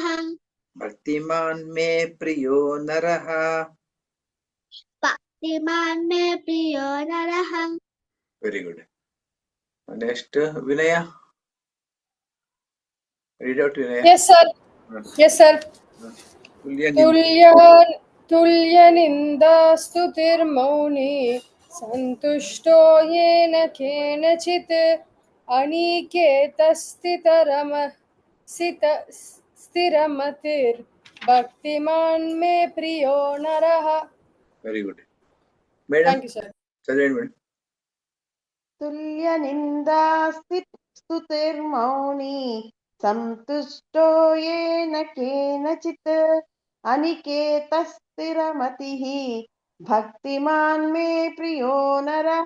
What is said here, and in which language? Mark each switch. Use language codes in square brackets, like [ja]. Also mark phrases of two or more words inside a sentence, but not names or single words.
[sa] భక్తిమాన్ మే ప్రియో నరః భక్తిమాన్ మే ప్రియో నరః. [en] very good. next Vinaya. read out Vinaya. Yes, sir. Yes, sir. [sa] तुल्यनिन्दास्तुतिर्मौनी सन्तुष्टो येन केनचित् स्थिरमतिर्भक्तिमान् मे प्रियो नरः. [en] very good madam. Thank you, sir. [te] చదివండి మేడం. [sa] తుల్య నిందా స్తుతిర్మౌని సంతుష్టో ఏన కేనచిత్ అనికేత స్థిరమతిః భక్తిమాన్ మే ప్రియో నరః.